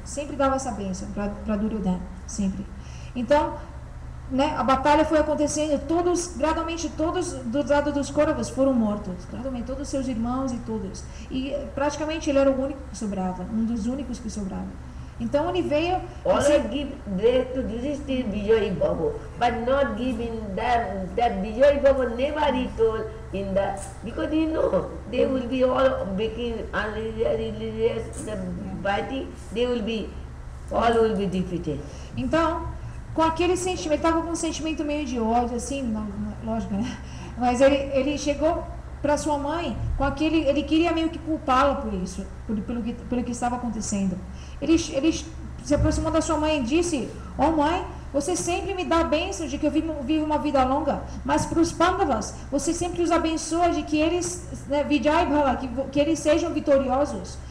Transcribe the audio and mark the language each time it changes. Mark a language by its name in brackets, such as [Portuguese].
[Portuguese] Sempre dava essa bênção para Duryodhana, sempre. Então, né, a batalha foi acontecendo, gradualmente todos do lado dos Kauravas foram mortos. Gradualmente todos os seus irmãos e todos. E praticamente ele era o único que sobrava, um dos únicos que sobrava. Então ele veio. [English] Always give grace to Yudhishthira Vijay Bhava, but not give in that Vijay Bhava never he told in the, because you know they will be all making unreligious fighting, all will be defeated. [Portuguese] Então, com aquele sentimento, ele estava com um sentimento meio de ódio, assim, lógico, né? Mas ele chegou para sua mãe com aquele, ele queria meio que culpá-la por isso, pelo que estava acontecendo. Ele se aproximou da sua mãe e disse: "Oh mãe, você sempre me dá a bênção de que eu vivo uma vida longa, mas para os Pandavas, você sempre os abençoa de que eles, né, Vijay Bhala, que eles sejam vitoriosos.